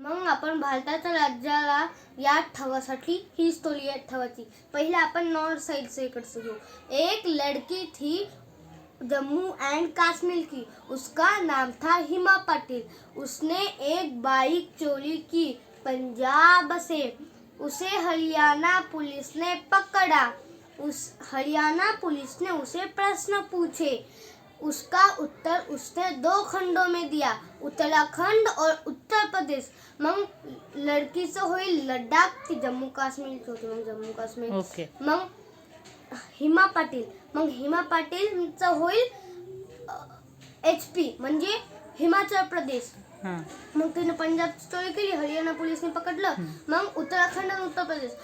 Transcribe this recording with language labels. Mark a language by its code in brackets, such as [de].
[mr] मग आपण भारताच्या राज्याला याद ठेवासाठी ही स्टोरी याद ठेवायची. पहिले आपण नॉर्थ साइड इकडचं घेऊ. [hi] एक लड़की थी जम्मू एंड कश्मीर की, उसका नाम था हिमा पाटिल. उसने एक बाइक चोरी की पंजाब से. उसे हरियाणा पुलिस ने पकड़ा. हरियाणा पुलिस ने उसे प्रश्न पूछे. उसका उत्तर उसने 2 खंडों में दिया, उत्तराखंड और उत्तर प्रदेश. [mr] मग लडकीचं होईल लडाख, ती जम्मू काश्मीर होती. मग जम्मू काश्मीर. [en] Okay. [mr] मग हिमा पाटील. मग हिमा पाटीलचं होईल HP म्हणजे हिमाचल प्रदेश. मग तिने पंजाब स्टोरी केली, हरियाणा पोलिसने पकडलं. मग उत्तराखंड आणि उत्तर प्रदेश.